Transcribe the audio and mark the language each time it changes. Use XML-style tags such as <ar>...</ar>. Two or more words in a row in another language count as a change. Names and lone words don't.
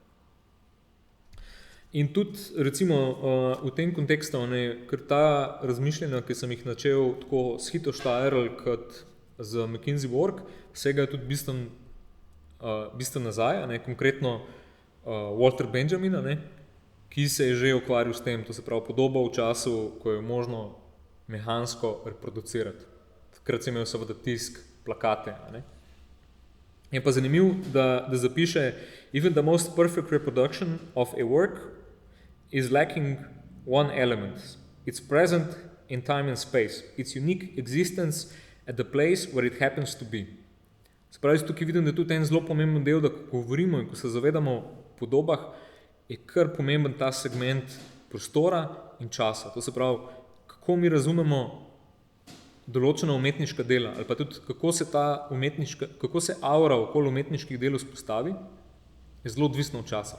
<sl>In tudi recimo v tem kontekstu, ker ta razmišljanja, ki sem jih načel tako s Hito Steyerl kot z McKinsey Work, vsega je tudi bistveno nazaj, ne? Konkretno Walter Benjamin, ne? Ki se je že ukvarjal s tem, to se pravi podoba v času, ko je možno mehansko reproducirati. Takrat sem imel seveda tisk, plakate. Ne? Je pa zanimiv, da zapiše</sl> <en>even the most perfect reproduction of a work is lacking one element. It's present in time and space. Its unique existence at the place where it happens to be.</en> <sl>Spravi, tukaj vidim, da je tudi en zelo pomemben del, da ko govorimo in ko se zavedamo o podobah, je kar pomemben ta segment prostora in časa. To se pravi, kako mi razumemo določena umetniška dela ali pa tudi kako se aura okoli umetniških del vzpostavi, je zelo odvisno od časa.</sl>